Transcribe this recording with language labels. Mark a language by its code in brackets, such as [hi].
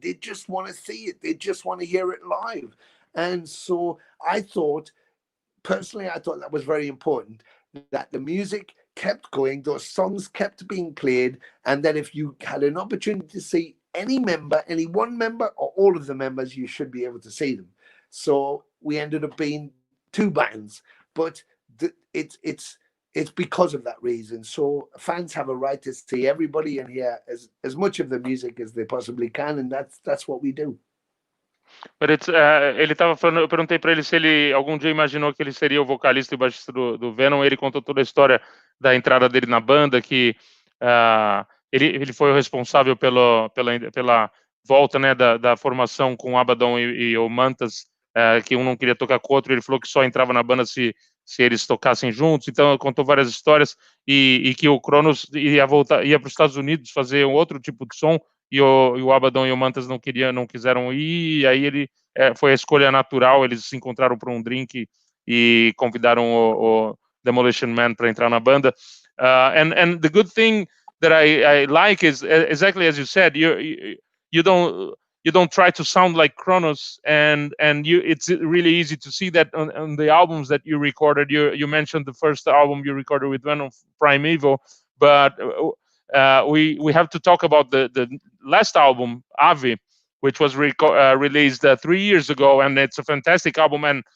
[en] They just want to see it. They just want to hear it live. And so personally, I thought that was very important, that the music kept going, those songs kept being played, and that if you had an opportunity to see any member, any one member, or all of the members, you should be able to see them. So we ended up being two bands, but it's because of that reason. So fans have a right to see everybody and hear as much of the music as they possibly can, and that's what we do. [pt] But ele estava falando, eu perguntei para ele se ele algum dia imaginou que ele seria o vocalista e o baixista do Venom. Ele contou toda a história da entrada dele na banda, que ele foi o responsável pela volta, né, da formação com o Abaddon e o Mantas, que um não queria tocar com o outro. Ele falou que só entrava na banda se eles tocassem juntos. Então contou várias histórias, e que o Kronos ia para os Estados Unidos fazer um outro tipo de som, e o Abaddon e o Mantas não quiseram ir, e aí ele foi a escolha natural. Eles se encontraram para um drink e convidaram o Demolition Man para entrar na banda. [en] And the good thing that I like is exactly as you said, you don't try to sound like Kronos, and it's really easy to see that on the albums that you recorded. You mentioned the first album you recorded with Venom, Primeval, but we have to talk about the last album, Ave, which was released 3 years ago, and it's a fantastic album.